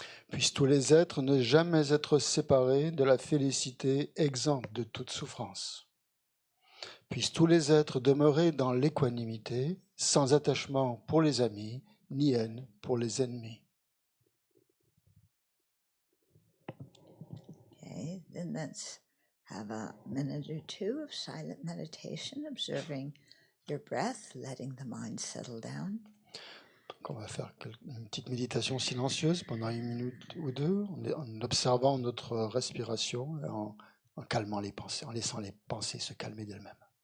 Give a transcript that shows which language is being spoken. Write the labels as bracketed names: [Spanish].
[French] Puissent tous les êtres ne jamais être séparés de la félicité exempte de toute souffrance. Puissent tous les êtres demeurer dans l'équanimité, sans attachement pour les amis, ni haine pour les ennemis. [English] Okay, then let's have a minute or two of silent meditation, observing your breath, letting the mind settle down. [French] Donc on va faire une petite méditation silencieuse pendant 1 minute ou 2, en observant notre respiration et en calmant les pensées, en laissant les pensées se calmer d'elles-mêmes.